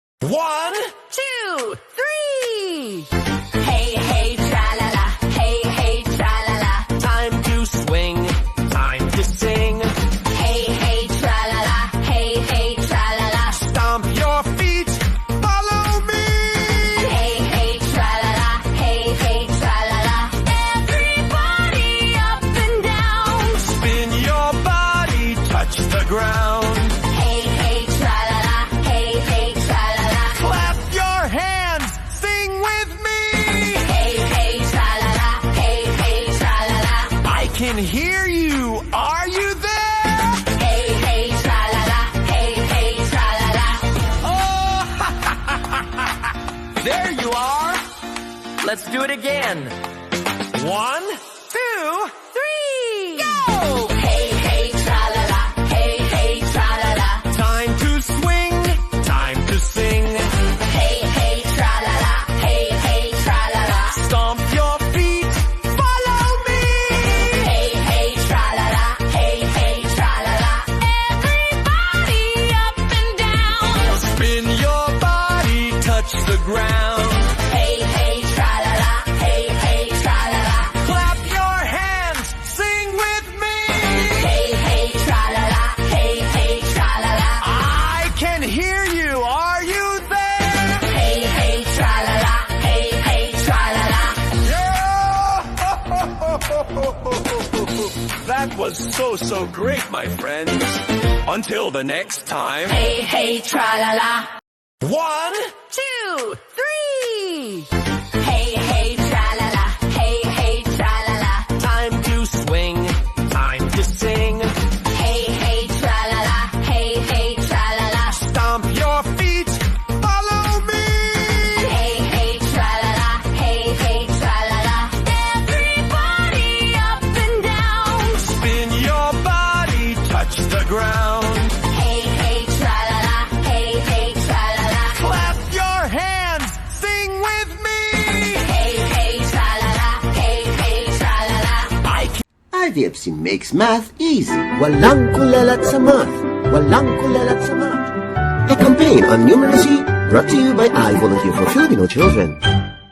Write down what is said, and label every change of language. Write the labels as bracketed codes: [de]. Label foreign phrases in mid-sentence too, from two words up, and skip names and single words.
[en] 1, 2, 3. Hey, hey, tra-la-la. Hey, hey, tra-la-la. Time to swing, time to sing. Hey, hey, tra-la-la. Hey, hey, tra-la-la. Stomp your feet, follow me. Hey, hey, tra-la-la. Hey, hey, tra-la-la. Everybody up and down. Spin your body, touch the ground. Hey, hey, tra-la-la. Hey, hey, tra-la-la. Clap your hands, sing with me. Hey, hey, tra-la-la. Hey, hey, tra-la-la. I can hear you, are you there? Hey, hey, tra-la-la. Hey, hey, tra-la-la. Oh, there you are. Let's do it again. 1, 2, 3, go! Hey, hey, tra-la-la. Hey, hey, tra-la-la. Time to swing, time to sing. Hey, hey, tra-la-la. Hey, hey, tra-la-la. Stomp your feet, follow me. Hey, hey, tra-la-la. Hey, hey, tra-la-la. Everybody up and down. Spin your body, touch the ground. Hey, hey, tra-la-la. Hey, hey, tra-la-la. Clap your hands, sing with me. Hey, hey, tra-la-la. Hey, hey, tra-la-la. I can hear you, are you there? Hey, hey, tra-la-la. Hey, hey, tra-la-la. That was so great, my friends. Until the next time. Hey, hey, tra-la-la. 1, 2, 3. Hey, hey, tra-la-la. Hey, hey, tra-la-la. Time to swing, time to sing. Hey, hey, tra-la-la. Hey, hey, tra-la-la. Stomp your feet, follow me. Hey, hey, tra-la-la. Hey, hey, tra-la-la. Everybody up and down. Spin your body, touch the ground. Hey, hey, tra-la-la. Hey, hey, tra-la-la. Clap your hands, sing with me. Hey, hey, tra-la-la. Hey, hey, tra-la-la. IVFC makes math easy. [tl] Walang kulelat sa math. Walang kulelat sa math. [en] A campaign on numeracy brought to you by I Volunteer for Filipino Children.